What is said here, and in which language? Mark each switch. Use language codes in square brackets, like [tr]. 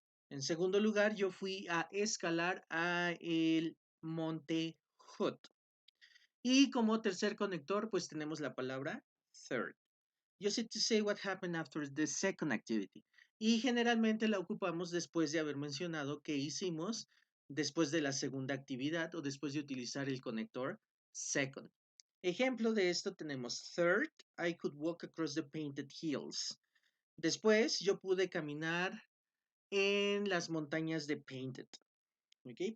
[es] En segundo lugar, yo fui a escalar a el Monte Hood. Y como tercer conector, pues tenemos la palabra third. [en] Use it to say what happened after the second activity. [es] Y generalmente la ocupamos después de haber mencionado qué hicimos después de la segunda actividad o después de utilizar el conector second. Ejemplo de esto tenemos [en] third, I could walk across the painted hills. [es] Después yo pude caminar en las montañas de Painted. ¿Ok?